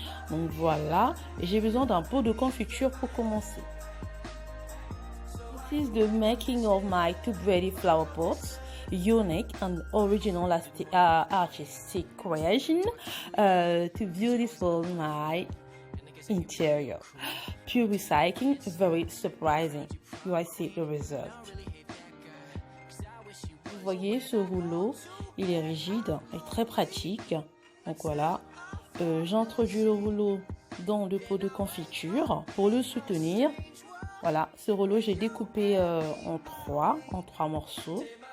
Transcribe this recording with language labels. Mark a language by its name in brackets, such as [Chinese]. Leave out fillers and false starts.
[French] Donc voilà, et j'ai besoin d'un pot de confiture pour commencer. [English] This is the making of my 2 pretty flower pots, unique and original artistic creation to beautify my interior. Pure recycling, very surprising. You will see the result. [French] Vous voyez ce rouleau, il est rigide et très pratique. Donc voilà, j'introduis le rouleau dans le pot de confiture pour le soutenir. Voilà, ce rouleau j'ai découpé en trois morceaux.